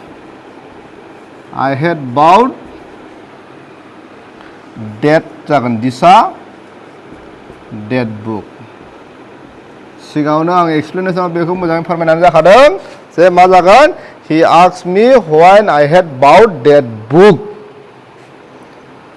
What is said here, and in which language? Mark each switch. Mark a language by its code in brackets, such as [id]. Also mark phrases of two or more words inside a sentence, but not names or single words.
[en] I had bought that [brx] जागोन दिसा [en] that book [brx] सिगाङावनो आं एक्सप्लेनेसनाव बेखौ मोजाङै फोरमायनानै जाखादों जे मा जागोन [en] he asked me when I had bought that book